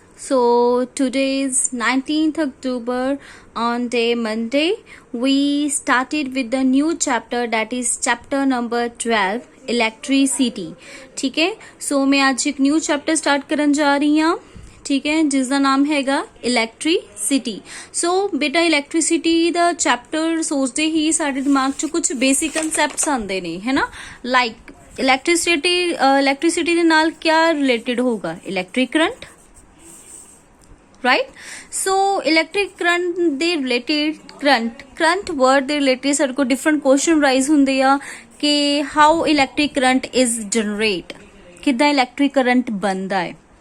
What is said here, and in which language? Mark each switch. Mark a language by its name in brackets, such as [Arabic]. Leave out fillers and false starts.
[English] So today is 19th October on day Monday. We started with the new chapter, that is chapter number 12, electricity. [Hindi] ठीक है, so मैं आज एक new chapter start करन जा रही हूँ, ठीक है, जिसका नाम हैगा इलैक्ट्रीसिटी. सो बेटा [Punjabi] इलैक्ट्रीसिटी ਦਾ ਚੈਪਟਰ ਸੋਚਦੇ ਹੀ ਸਾਡੇ ਦਿਮਾਗ 'ਚ ਕੁਝ ਬੇਸਿਕ ਕਨਸੈਪਟਸ ਆਉਂਦੇ ਨੇ, ਹੈ ਨਾ, ਲਾਈਕ ਇਲੈਕਟ੍ਰਿਸਿਟੀ ਦੇ ਨਾਲ क्या ਰਿਲੇਟਡ ਹੋਊਗਾ, ਇਲੈਕਟ੍ਰਿਕ ਕਰੰਟ, ਰਾਈਟ. ਸੋ ਇਲੈਕਟ੍ਰਿਕ ਕਰੰਟ ਦੇ ਰਿਲੇਟਡ ਕਰੰਟ ਵਰਡ ਦੇ ਰਿਲੇਟਡ ਸਾਡੇ ਕੋਲ ਡਿਫਰੈਂਟ ਕੁਐਸਚਨ ਰਾਈਜ਼ ਹੁੰਦੇ ਆ ਕਿ [English] how electric current is generate, [Punjabi] ਕਿੱਦਾਂ ਇਲੈਕਟ੍ਰਿਕ ਕਰੰਟ ਬਣਦਾ ਹੈ.